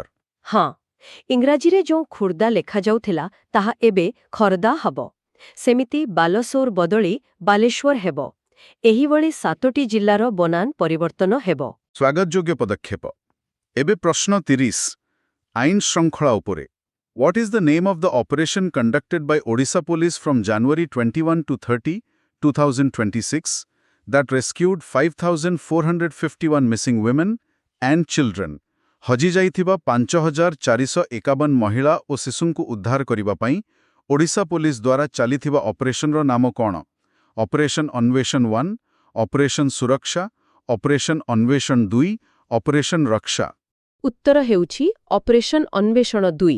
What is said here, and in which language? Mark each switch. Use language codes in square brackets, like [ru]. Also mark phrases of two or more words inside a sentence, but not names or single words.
[or] ହଁ, ଇଂରାଜୀରେ ଯେଉଁ ଖୋର୍ଦ୍ଧା ଲେଖାଯାଉଥିଲା ତାହା ଏବେ ଖର୍ଦ୍ଦା ହେବ। ସେମିତି ବାଲେଶ୍ୱର ବଦଳି ବାଲେଶ୍ୱର ହେବ। ଏହିଭଳି 7ଟି ଜିଲ୍ଲାର ବନାନ ପରିବର୍ତ୍ତନ ହେବ। ସ୍ୱାଗତଯୋଗ୍ୟ ପଦକ୍ଷେପ। ଏବେ ପ୍ରଶ୍ନ 30। ଆଇନ ଶୃଙ୍ଖଳା ଉପରେ। [en] What is the name of the operation conducted by Odisha Police from January 21 to 30, 2026 that rescued 5,451 missing women and children? [or] ହଜି ଯାଇଥିବା 5,451 ମହିଳା ଓ ଶିଶୁଙ୍କୁ ଉଦ୍ଧାର କରିବା ପାଇଁ ଓଡ଼ିଶା ପୋଲିସ ଦ୍ୱାରା ଚାଲିଥିବା ଅପରେସନର ନାମ କ'ଣ? ଅପରେସନ ଅନ୍ୱେଷଣ 1, ଅପରେସନ ସୁରକ୍ଷା, ଅପରେସନ ଅନ୍ୱେଷଣ 2, ଅପରେସନ ରକ୍ଷା? ଉତ୍ତର ହେଉଛି ଅପରେସନ ଅନ୍ୱେଷଣ 2।